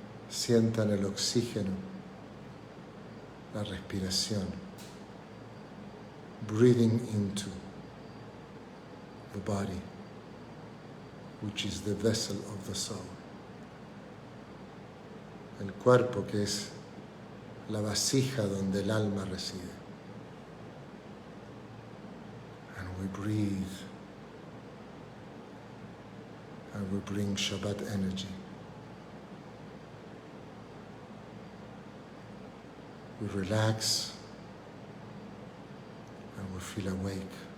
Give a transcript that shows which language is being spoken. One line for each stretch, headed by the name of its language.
Spanish: Sientan el oxígeno, la respiración.
English: Breathing into the body, which is the vessel of the soul.
Spanish: El cuerpo, que es la vasija donde el alma reside.
English: And we breathe, and we bring Shabbat energy. We relax, and we feel awake.